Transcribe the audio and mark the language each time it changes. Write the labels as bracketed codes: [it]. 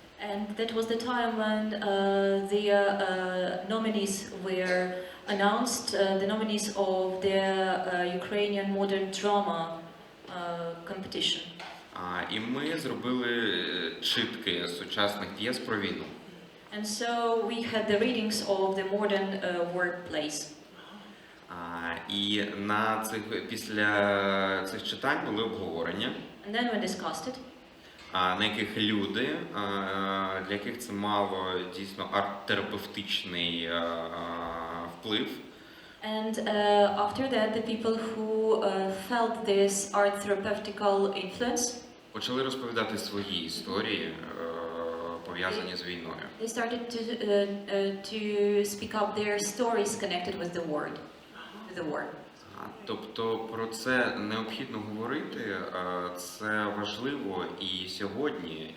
[en] And that was the time when the nominees were announced, the nominees of the Ukrainian modern drama competition. [uk] І ми зробили читки сучасних п'єс про війну. [en] And so we had the readings of the modern workplace. [uk] І після цих читань були обговорення. [en] And then we discussed it. [uk] На яких люди, для яких це мало дійсно арт-терапевтичний вплив, [en] And after that, the people who felt this art therapeutical influence, [uk] почали розповідати свої історії, пов'язані з війною. [en] they started to speak up their stories connected with the war. [uk] Тобто про це необхідно говорити, це важливо і сьогодні.